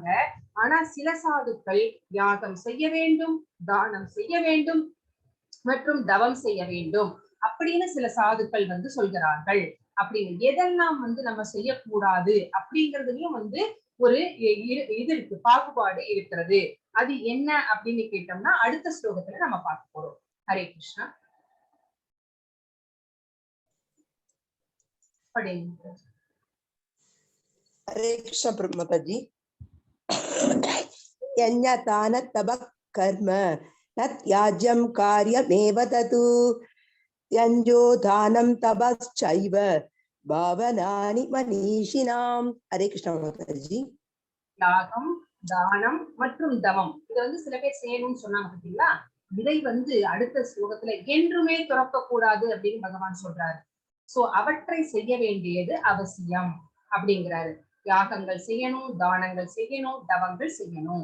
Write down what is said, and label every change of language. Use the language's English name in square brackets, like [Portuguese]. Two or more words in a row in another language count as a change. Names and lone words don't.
[Tamil] ஆனா சில சாதுக்கள் யாகம் செய்ய வேண்டும், தானம் செய்ய வேண்டும் மற்றும் தவம் செய்ய வேண்டும் அப்படின்னு சில சாதுக்கள் சொல்கிறார்கள். அப்படின்னு எதெல்லாம் நம்ம செய்யக்கூடாது அப்படிங்கிறதுலயும் ஒரு இது இருக்கு, பாகுபாடு இருக்கிறது. அது என்ன அப்படின்னு கேட்டோம்னா அடுத்த ஸ்லோகத்துல நம்ம பார்க்க போறோம். ஹரே கிருஷ்ணா. [Hindi] हरे कृष्ण माताजी। [Sanskrit] यन्यतान तप कर्म न त्याज्यं कार्यमेव ततु यञ्जो दानं तपश्चैव भावनानि मनीषिणां। [Hindi] हरे कृष्ण माताजी। [Tamil] யாகம், தானம் மற்றும் தவம் இதை சில பேர் செய்யணும்னு சொன்னாங்க பார்த்தீங்களா? இதை அடுத்த ஸ்லோகத்துல என்றுமே துறக்க கூடாது அப்படின்னு பகவான் சொல்றாரு. சோ அவற்றை செய்ய வேண்டியது அவசியம் அப்படிங்கிறாரு. யாகங்கள் செய்யணும், தானங்கள் செய்யணும், தவங்கள் செய்யணும்.